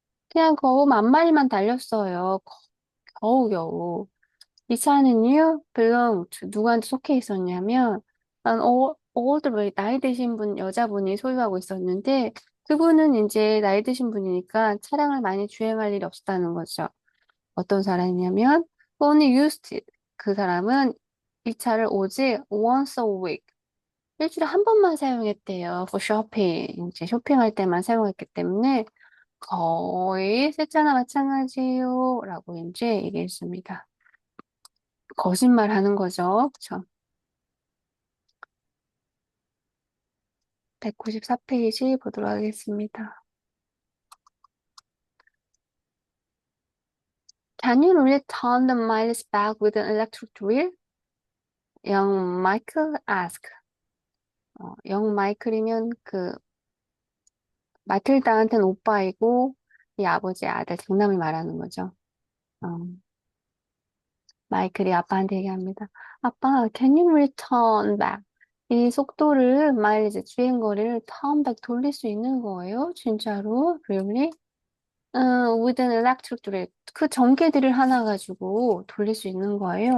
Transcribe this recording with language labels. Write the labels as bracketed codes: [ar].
[ko] 그냥 겨우 만 마일만 달렸어요. 겨우겨우. 이 차는요, belong to 누구한테 속해 있었냐면, old lady, 나이 드신 여자분이 소유하고 있었는데, 그분은 이제 나이 드신 분이니까 차량을 많이 주행할 일이 없었다는 거죠. 어떤 사람이냐면, [en] only used it. [ko] 그 사람은 이 차를 오직 [en] once a week, [ko] 일주일에 한 번만 사용했대요. [en] for shopping. [ko] 이제 쇼핑할 때만 사용했기 때문에, 거의 새 차나 마찬가지요. 라고 이제 얘기했습니다. 거짓말 하는 거죠. 그쵸? 194페이지 보도록 하겠습니다. [en] Can you really turn the miles back with an electric drill? 영 마이클 ask. [ko] 영 마이클이면 그 마틸다한테는 오빠이고 이 아버지의 아들 장남을 말하는 거죠. 어, 마이클이 아빠한테 얘기합니다. 아빠, [en] can you really turn back? [ko] 이 속도를 마일리지 주행거리를 turn back 돌릴 수 있는 거예요? 진짜로? [en] Really? with an electric drill. [ko] 그 전기들을 하나 가지고 돌릴 수 있는 거예요?